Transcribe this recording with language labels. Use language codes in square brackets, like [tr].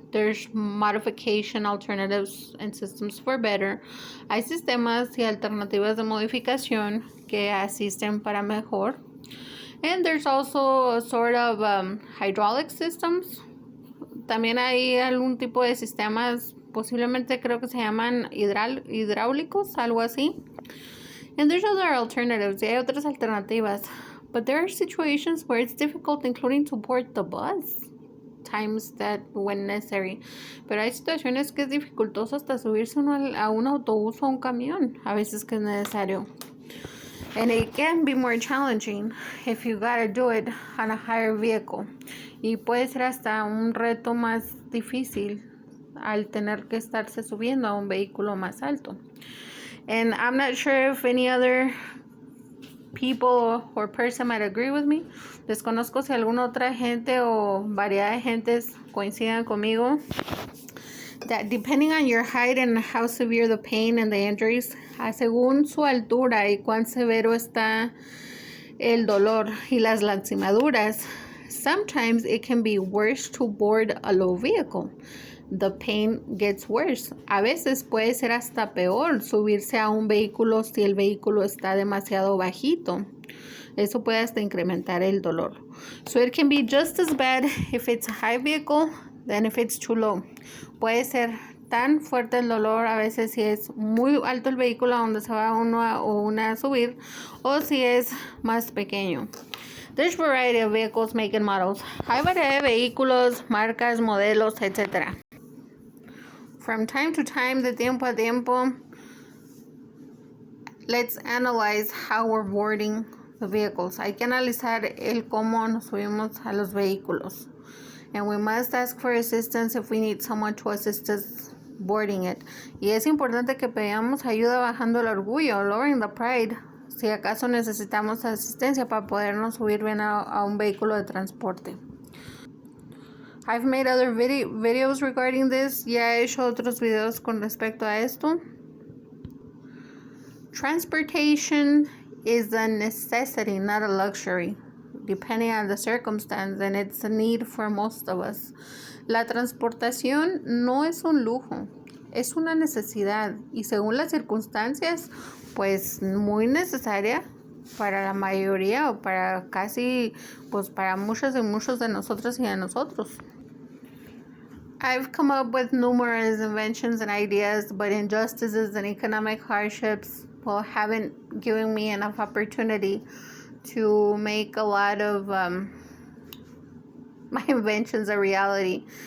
[en] There's modification alternatives and systems for better. [es] Hay sistemas y alternativas de modificación que asisten para mejor. [en] And there's also a sort of hydraulic systems. [es] También hay algún tipo de sistemas, posiblemente creo que se llaman hidráulicos, algo así. [en] And there's other alternatives, [es] y hay otras alternativas. [en] But there are situations where it's difficult, including to board the bus, times that when necessary. [es] Pero hay situaciones que es dificultoso hasta subirse a un autobús o un camión, a veces que es necesario. [en] And it can be more challenging if you gotta do it on a higher vehicle. [es] Y puede ser hasta un reto más difícil al tener que estarse subiendo a un vehículo más alto. [en] And I'm not sure if any other people or person might agree with me. [es] Desconozco si alguna otra gente o variedad de gentes coincidan conmigo [en] that depending on your height and how severe the pain and the injuries, [es] según su altura y cuán severo está el dolor y las lastimaduras, [en] sometimes it can be worse to board a low vehicle. The pain gets worse. [es] A veces puede ser hasta peor subirse a un vehículo si el vehículo está demasiado bajito. Eso puede hasta incrementar el dolor. [en] So it can be just as bad if it's a high vehicle than if it's too low. [es] Puede ser tan fuerte el dolor a veces si es muy alto el vehículo a donde se va uno o una a subir, o si es más pequeño. [en] There's variety of vehicles, make and models. [es] Hay variedad de vehículos, marcas, modelos, etc. [en] From time to time, [es] de tiempo a tiempo, [en] let's analyze how we're boarding the vehicles. [es] Hay que analizar el cómo nos subimos a los vehículos. [en] And we must ask for assistance if we need someone to assist us boarding it. [es] Y es importante que pedamos ayuda bajando el orgullo, [en] lowering the pride, [es] si acaso necesitamos asistencia para podernos subir bien a un vehículo de transporte. [en] I've made other videos regarding this. [es] Ya he hecho otros videos con respecto a esto. [en] Transportation is a necessity, not a luxury, depending on the circumstance, and it's a need for most of us. [es] La transportación no es un lujo, es una necesidad y según las circunstancias, pues muy necesaria para la mayoría o para casi, pues para muchos de nosotros y de nosotros. [en] I've come up with numerous inventions and ideas, but injustices and economic hardships, well, haven't given me enough opportunity to make a lot of my inventions a reality.